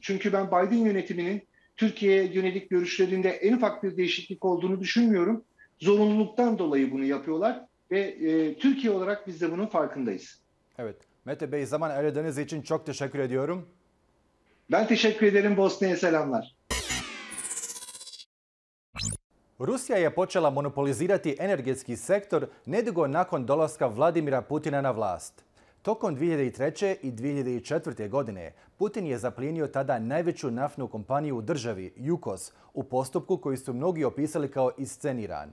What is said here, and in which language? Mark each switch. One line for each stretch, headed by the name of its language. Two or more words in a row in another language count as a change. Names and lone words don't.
Turkish: Çünkü ben Biden yönetiminin Türkiye'ye yönelik görüşlerinde en ufak bir değişiklik olduğunu düşünmüyorum. Zorunluluktan dolayı bunu yapıyorlar ve Türkiye olarak biz de bunun farkındayız. Evet. Mete Bey, zaman ayırdığınız için çok teşekkür ediyorum. Ben teşekkür ederim. Bosna'ya selamlar.
Bosnian: Rusija je počela monopolizirati energetski sektor nedugo nakon dolaska Vladimira Putina na vlast. Tokom 2003. i 2004. godine Putin je zaplijenio tada najveću naftnu kompaniju u državi, Yukos, u postupku koji su mnogi opisali kao isceniran.